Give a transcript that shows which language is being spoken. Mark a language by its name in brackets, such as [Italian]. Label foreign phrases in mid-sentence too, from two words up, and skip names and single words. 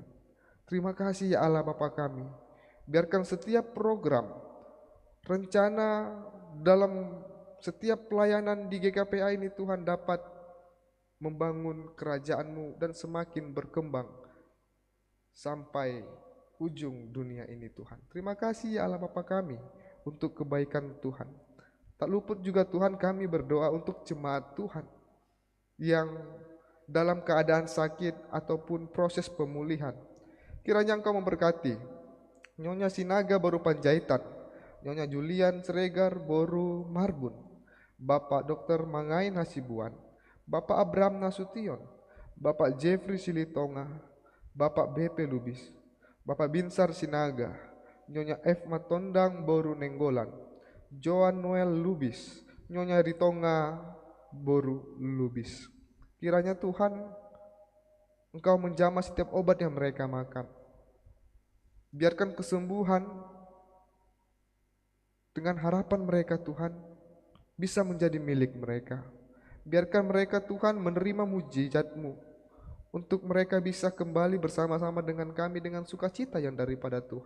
[Indonesian] Terima kasih ya Allah Bapa kami. Biarkan setiap program, rencana dalam setiap pelayanan di GKPA ini Tuhan dapat membangun kerajaan-Mu dan semakin berkembang sampai ujung dunia ini Tuhan. Terima kasih ya Allah Bapa kami untuk kebaikan Tuhan. Tak luput juga Tuhan kami berdoa untuk jemaat Tuhan yang dalam keadaan sakit ataupun proses pemulihan. Kiranya Engkau memberkati Nyonya Sinaga Boru Panjaitan, Nyonya Julian Sregar Boru Marbun, Bapak Dr. Mangain Hasibuan, Bapak Abraham Nasution, Bapak Jeffrey Silitonga, Bapak BP Lubis, Bapak Binsar Sinaga, Nyonya F. Matondang Boru Nenggolan, Joan Noel Lubis, Nyonya Ritonga Boru Lubis. Kiranya Tuhan Engkau menjamah setiap obat yang mereka makan. Biarkan kesembuhan dengan harapan mereka Tuhan bisa menjadi milik mereka. Biarkan mereka Tuhan menerima mujizat-Mu untuk mereka bisa kembali bersama-sama dengan kami dengan sukacita yang daripada Tuhan.